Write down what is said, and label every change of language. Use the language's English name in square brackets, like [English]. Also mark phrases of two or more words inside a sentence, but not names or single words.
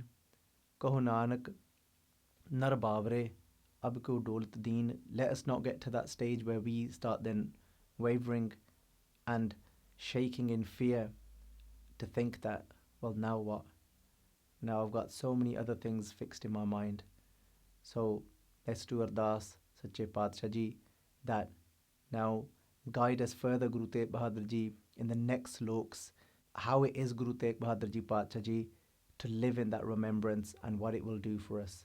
[Punjabi] ਕਹੁ ਨਾਨਕ, ਨਰ ਬਾਵਰੇ, ਅਬ ਕੋ ਡੋਲਤ ਦੀਨ. [English] Let us not get to that stage where we start then wavering and shaking in fear to think that, well, now what? Now I've got so many other things fixed in my mind. So let's do Ardas, [Punjabi] ਸੱਚੇ ਪਾਤਸ਼ਾਹ ਜੀ, [English] that now guide us further, Guru Tegh Bahadur Ji, in the next sloks, how it is Guru Tegh Bahadur Ji Paatshah Ji to live in that remembrance and what it will do for us.